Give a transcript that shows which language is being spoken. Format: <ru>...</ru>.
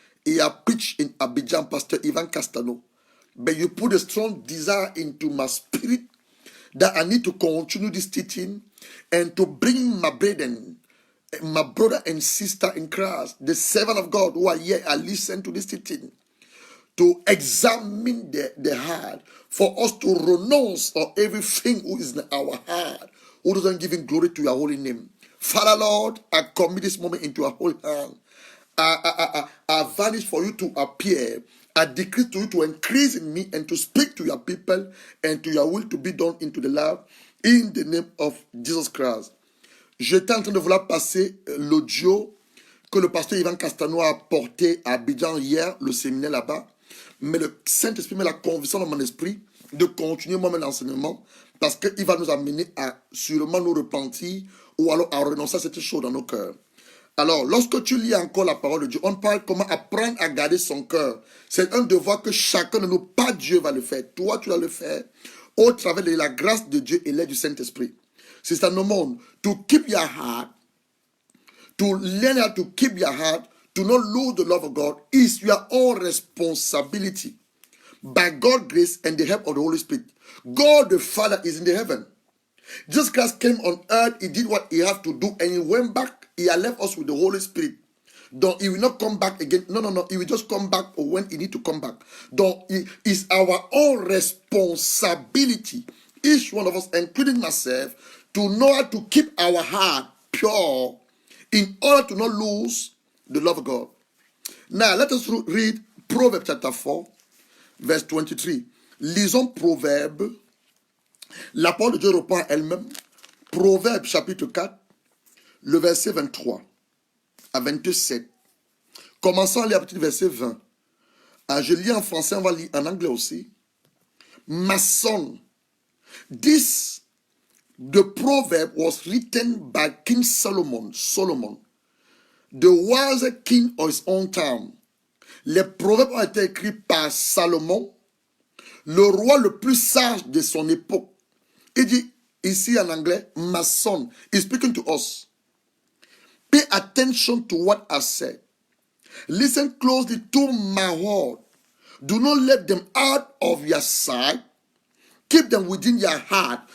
<en>He had preached in Abidjan, Pastor Ivan Castano. But you put a strong desire into my spirit that I need to continue this teaching and to bring my brethren, my brother and sister in Christ, the servant of God who are here and listen to this teaching, to examine the heart, for us to renounce on everything who is in our heart, who doesn't give glory to your holy name. Father Lord, I commit this moment into your holy hand. I vanish for you to appear. I decree to you to increase in me and to speak to your people and to your will to be done into the life in the name of Jesus Christ.</en> <fr>J'étais en train de vouloir passer l'audio que le pasteur Ivan Castano a apporté à Abidjan hier, le séminaire là-bas. Mais le Saint-Esprit met la conviction dans mon esprit de continuer moi-même l'enseignement parce qu'il va nous amener à sûrement nous repentir ou alors à renoncer à cette chose dans nos cœurs. Alors, lorsque tu lis encore la parole de Dieu, on parle comment apprendre à garder son cœur. C'est un devoir que chacun de nous, pas Dieu, va le faire. Toi, tu vas le faire au travers de la grâce de Dieu et l'aide du Saint-Esprit. C'est un monde.</fr> <en>To keep your heart, to learn how to keep your heart, to not lose the love of God is your own responsibility. By God's grace and the help of the Holy Spirit. God the Father is in the heaven. Jesus Christ came on earth, he did what he had to do, and he went back. He had left us with the Holy Spirit. Don't he will not come back again. No. He will just come back when he need to come back. Don't it is our own responsibility, each one of us, including myself, to know how to keep our heart pure in order to not lose the love of God. Now let us read Proverbs chapter 4, verse 23.</en> <fr>Lisons Proverbes. La parole de Dieu reprend elle-même. Proverbes chapitre 4, le verset 23 à 27. Commençons à lire à partir du verset 20. Je lis en français, on va lire en anglais aussi.</fr> <en>My son, this, the proverb was written by King Solomon, the wise king of his own time.</en> <fr>Les proverbes ont été écrits par Salomon, le roi le plus sage de son époque. Il dit ici en anglais,</fr> <en>my son, is speaking to us. Pay attention to what I said. Listen closely to my word. Do not let them out of your sight. Keep them within your heart.</en>